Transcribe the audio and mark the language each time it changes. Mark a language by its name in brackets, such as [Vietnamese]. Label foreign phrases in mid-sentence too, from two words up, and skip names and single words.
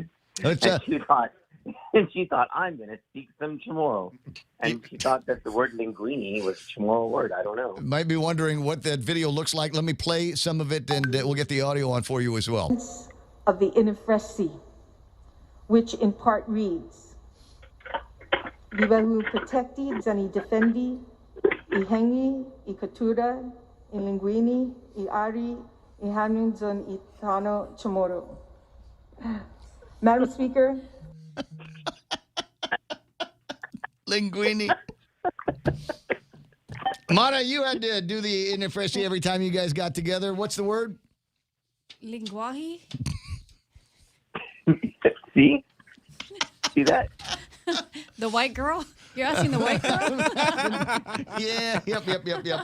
[English] And she thought, I'm going to speak some Chamorro. And she thought that the word linguini was a Chamorro word. I don't know. Might be wondering what that video looks like. Let me play some of it, and we'll get the audio on for you as well. Of the Inifresi, which in part reads, [Chamorro] Libahu protecti, zani defendi, ihengi, ikatura, ilinguini, iari, ihanun zon itano Chamorro. [English] Madam Speaker. Linguini. Mara, you had to do the Inifresi every time you guys got together. What's the word? Linguahi. See that? The white girl? You're asking the white girl? Yeah, yep.